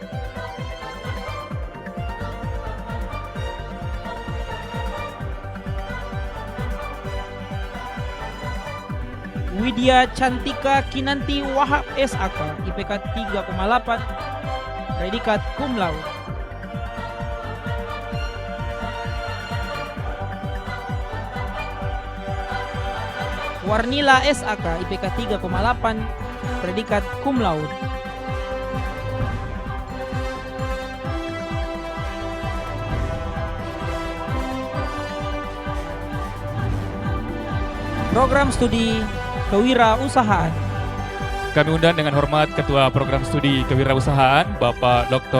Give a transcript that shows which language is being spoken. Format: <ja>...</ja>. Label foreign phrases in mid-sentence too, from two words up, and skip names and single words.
<id>Widya Cantika Kinanti Wahab SAK IPK 3,8, predikat</id> <la>cum laude.</la> <id>Warnila SAK IPK 3,8, predikat</id> <la>cum laude.</la> <id>Program Studi Kewirausahaan. Kami undang dengan hormat Ketua Program Studi Kewirausahaan, Bapak Dr.</id>